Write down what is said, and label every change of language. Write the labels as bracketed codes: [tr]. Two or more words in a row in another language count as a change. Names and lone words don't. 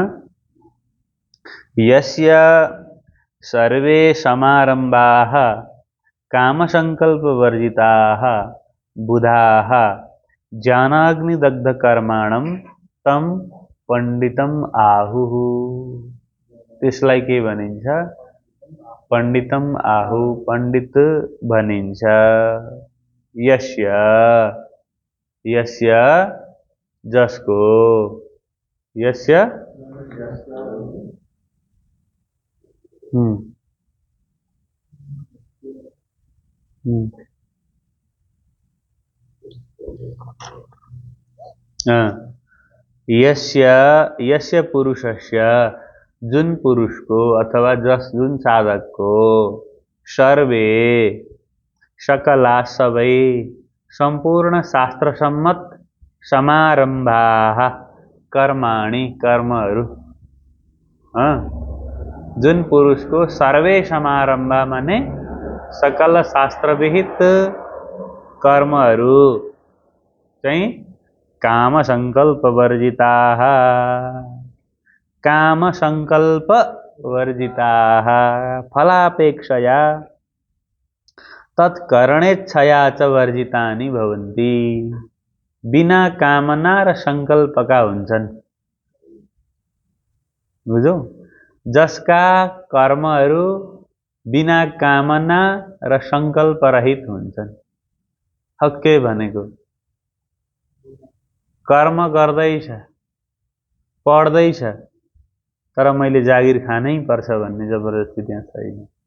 [sa] यस्य सर्वे समारम्भाः कामसंकल्पवर्जिताः बुधाः ज्ञानाग्निदग्धकर्माणं तं पंडितम आहुः। [ne] त्यसलाई के भनिन्छ? [sa] पंडितम आहु, [ne] पंडित भनिन्छ। [sa] यस्य, यस्य जसको, यस्य यस्य पुरुषस्य, [ne] जुन पुरुष को अथवा जुन साधक को [sa] सर्वे सकला [ne] सबै संपूर्ण शास्त्र सम्मत [sa] समारम्भाः कर्माणि [ne] कर्महरू, जुन पुरुष को [sa] सर्वे समारम्भ [ne] माने सकल शास्त्र विहित कर्महरू चाहिँ [sa] काम संकल्प वर्जिताः, काम संकल्प वर्जिताः फलापेक्षया तत्करणेच्छया च वर्जितानि भवन्ति। [ne] बिना कामना र संकल्पका हुन्छन्। बुझ्यौ? जसका कर्महरू बिना कामना र संकल्प रहित हुन्छन्। हक्के भनेको कर्म गर्दैछ, पढ्दैछ, तर मैले जागिर खानै पर्छ भन्ने जबरजस्ती त्यहाँ छैन।